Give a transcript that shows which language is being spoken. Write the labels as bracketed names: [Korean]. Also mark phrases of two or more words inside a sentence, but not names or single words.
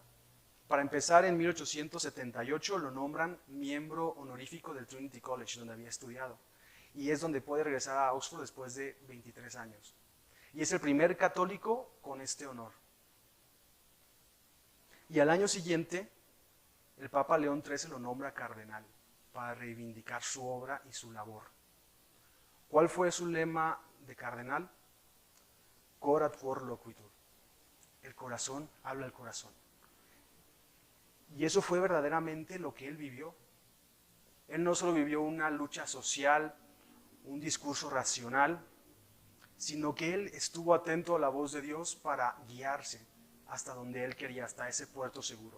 [Spanish] Para empezar, en 1878 lo nombran miembro honorífico del Trinity College, donde había estudiado, y es donde puede regresar a Oxford después de 23 años. Y es el primer católico con este honor. Y al año siguiente, el Papa León XIII lo nombra cardenal para reivindicar su obra y su labor. ¿Cuál fue su lema de cardenal? [Latin] Corat cor loquitur. [Spanish] El corazón habla al corazón. Y eso fue verdaderamente lo que él vivió. Él no solo vivió una lucha social, un discurso racional, sino que él estuvo atento a la voz de Dios para guiarse hasta donde él quería, hasta ese puerto seguro.